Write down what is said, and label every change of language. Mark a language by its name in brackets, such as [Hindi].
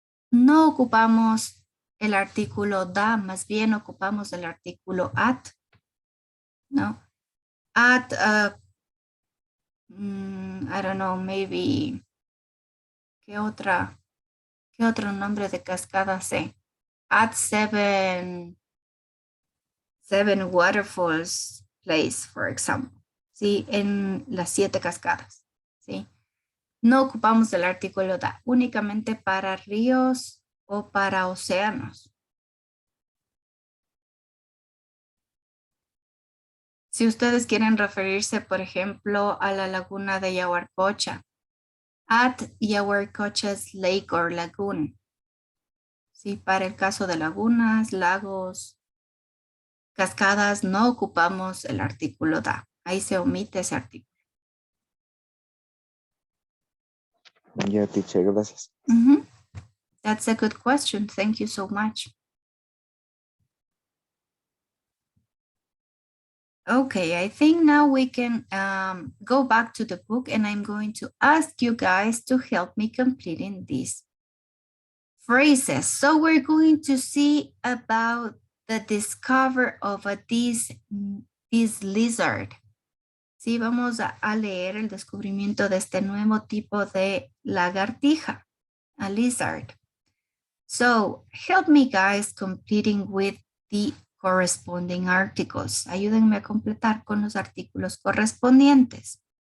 [Spanish] No ocupamos el artículo da, más bien ocupamos el artículo at. No. [English] At, I don't know, maybe, [Spanish] ¿qué otro nombre de cascada sé? [English] At seven waterfalls place, for example. [Spanish] ¿Sí? En las 7 cascadas. ¿Sí? No ocupamos el artículo da, únicamente para ríos o para océanos. Si ustedes quieren referirse, por ejemplo, a la laguna de Yaguarcocha, [English] at Yaguarcocha's lake or lagoon. [Spanish] Sí, para el caso de lagunas, lagos, cascadas, no ocupamos el artículo da. Ahí se omite ese artículo. Ya, teacher, gracias. [English] That's a good question. Thank you so much. Okay, I think now we can go back to the book, and I'm going to ask you guys to help me completing these phrases. So we're going to see about the discovery of this lizard. [Spanish] Sí, vamos a leer el descubrimiento de este nuevo tipo de lagartija, [English] a lizard. So help me guys completing with the corresponding articles. [Spanish] Ayúdenme a completar con los artículos correspondientes.